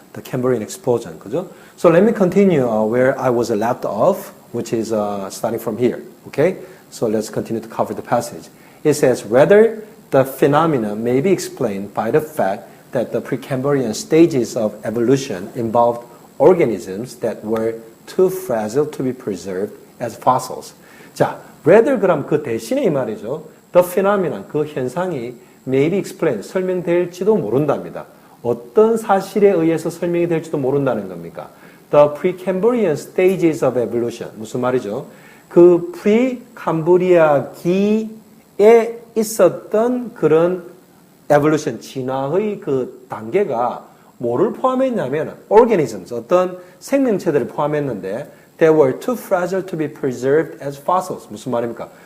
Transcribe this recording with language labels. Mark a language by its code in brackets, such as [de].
[en] The Cambrian explosion, [ko] 그죠? [en] So let me continue where I was left off, which is starting from here, okay? So let's continue to cover the passage. It says, rather, the phenomena may be explained by the fact that the Precambrian stages of evolution involved organisms that were too fragile to be preserved as fossils. [ko] 자, rather 그럼 그 대신에 이 말이죠. [en] The phenomenon, [ko] 그 현상이 [en] may be explained, [ko] 설명될지도 모른답니다. 어떤 사실에 의해서 설명이 될지도 모른다는 겁니까? [en] The Precambrian stages of evolution. [ko] 무슨 말이죠? 그 프리캄브리아기에 있었던 그런 evolution, 진화의 그 단계가 뭐를 포함했냐면 organisms, 어떤 생명체들을 포함했는데 [en] they were too fragile to be preserved as fossils. [ko] 무슨 말입니까?